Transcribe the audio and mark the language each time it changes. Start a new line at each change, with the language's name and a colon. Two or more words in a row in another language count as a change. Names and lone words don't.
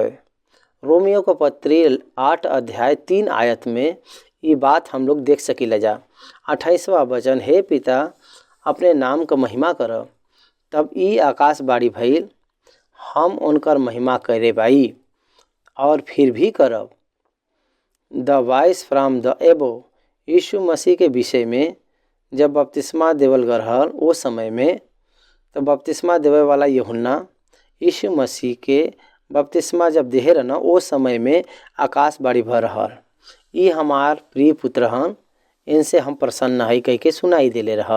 Bhojpuri: रोमियो का पत्री 8 अध्याय 3 आयत में ये बात हम लोग देख सकीला जा। 28वां वचन, हे पिता अपने नाम का महिमा कर। तब ई आकाश बाड़ी भइल, हम उनकर महिमा करे बाई और फिर भी करब।
English: The voice from the above,
Bhojpuri: यीशु मसीह के विषय में जब बपतिस्मा देवल गल रहल वो समय में, तो बपतिस्मा देवे वाला यूहन्ना यीशु मसीह के बपतिस्मा जब देहे रहना वो समय में आकाश बाड़ी भर रहल, ये हमार प्रिय पुत्र हन, इनसे हम प्रसन्न है कह के सुनाई देले रहल।